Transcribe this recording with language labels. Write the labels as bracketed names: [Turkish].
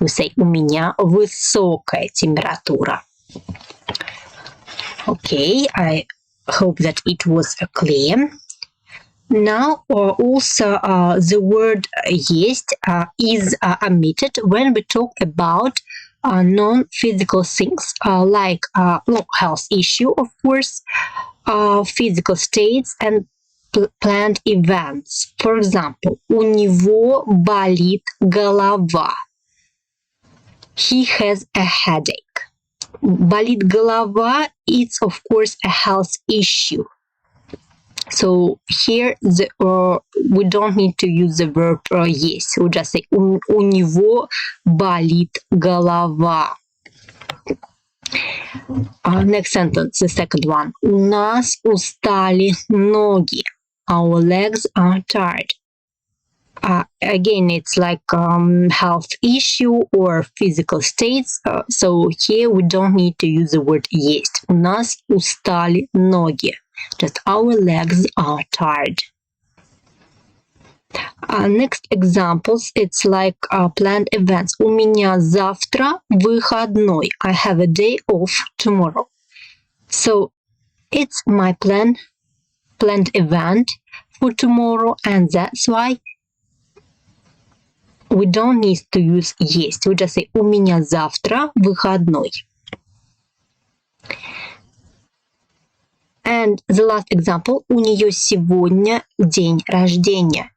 [English] We say [Russian] у меня высокая температура. [English] Okay, I hope that it was clear. Now, also the word есть is omitted when we talk about non-physical things like health issue, of course, physical states and planned events. For example, [Russian] у него болит голова. [English] He has a headache. [Russian] Болит голова, [English] it's of course a health issue. So here we don't need to use the verb есть. We just say [Russian] у него болит голова. [English] Next sentence, the second one. [Russian] У нас устали ноги. [English] Our legs are tired. Again, it's like health issue or physical states. So here we don't need to use the word есть. [Russian] У нас устали ноги. [English] Just our legs are tired. Next examples, it's like planned events. [Russian] У меня завтра выходной. [English] I have a day off tomorrow. So it's my planned event for tomorrow, and that's why we don't need to use есть. We just say [Russian] у меня завтра выходной. [English] And the last example, [Russian] у нее сегодня день рождения.